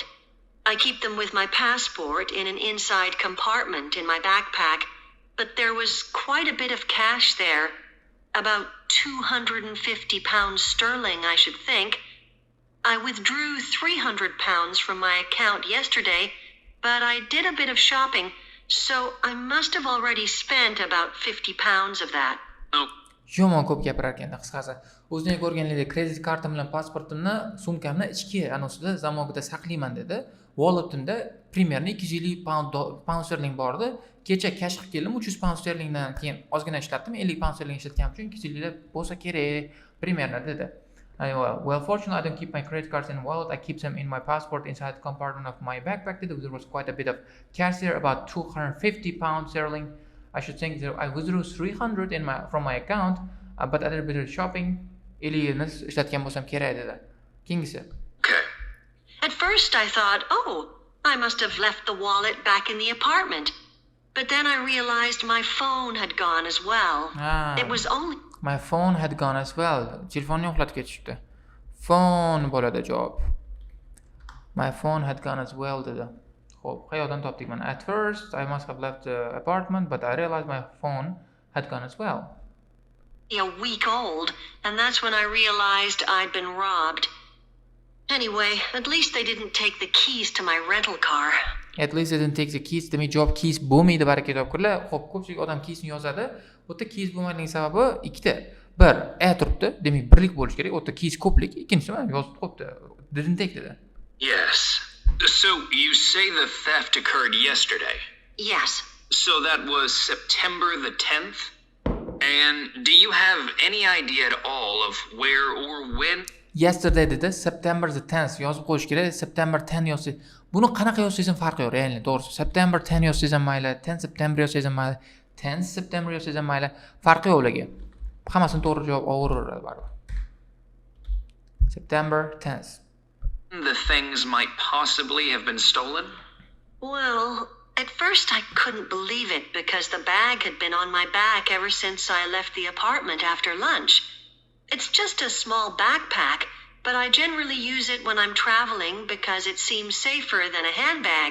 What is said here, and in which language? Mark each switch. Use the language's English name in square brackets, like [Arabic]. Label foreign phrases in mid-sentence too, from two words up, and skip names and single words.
[English] I keep them with my passport in an inside compartment in my backpack, but there was quite a bit of cash there. About £250 sterling, I should think. I withdrew £300 from my account yesterday, but I did a bit of shopping, so I must have already spent about £50 of that. Oh. [Uzbek] Yomon ko'p gapirar ekanda qisqasi. O'zingiz ko'rganingdek kredit kartam bilan pasportimni sumkamni ichki anosida zamogida saqlayman dedi. Walletimda примерно 250 [English] pound sterling [Uzbek] bor edi. Kecha cash qilib keldim, 300 [English] pound sterlingdan [Uzbek] keyin ozgina ishlatdim, 50 [English] pound sterling [Uzbek] ishlatganim uchun 250 bo'lsa kerak примерно dedi. [English] Well, fortunately, I don't keep my credit cards in wallet. I keep them in my passport inside the compartment of my backpack. There was quite a bit of cash there, about 250 pounds sterling. I should think that I withdrew 300 from my account, but I did a bit of shopping. [Uzbek] 50 ni ishlatgan bo'lsam kerak dedi. Keyingisi. [English] Okay. At first I thought, oh, I must have left the wallet back in the apartment. But then I realized my phone had gone as well. It was only... My phone had gone as well. [Uzbek] Telefonni yo'qlatib ketishibdi. Phone bo'ladi javob. [English] My phone had gone as well dedi. [Uzbek] Xo'p, qayerdan topdik mana? [English] At first I must have left the apartment, but I realized my phone had gone as well. A week old, and that's when I realized I'd been robbed. Anyway, at least they didn't take the keys to my rental car. At least they didn't take the keys. [Uzbek] Demak, javob keys bo'lmaydi baraka topkurlar. Xo'p, ko'pchilik odam keysni yozadi. Bu yerda keys bo'lmaydigan sababi ikkita. Bir, turibdi. Demak, birlik bo'lish kerak. U yerda keys ko'plik. Ikkinchisi mana yozib qo'yibdi. [English] Didn't take dedi. Yes. So you say the theft occurred yesterday? Yes. So that was September the 10th? And do you have any idea at all of where or when? [Uzbek] Yesterday dedi, [English] September the 10th [Uzbek] yozib qo'yish kerak. September 10 yozsangiz, buni qanaqa yozsangiz ham farqi yo'q, realni, to'g'risi. September 10 yozsangiz ham mayli, 10 September yozsangiz ham mayli, 10 September yozsangiz ham mayli, farqi yo'q ularga. Hammasini to'g'ri javob olaveradi baribir. [English] September 10th. The things might possibly have been stolen? Well, At first, I couldn't believe it because the bag had been on my back ever since I left the apartment after lunch. It's just a small backpack, but I generally use it when I'm traveling because it seems safer than a handbag.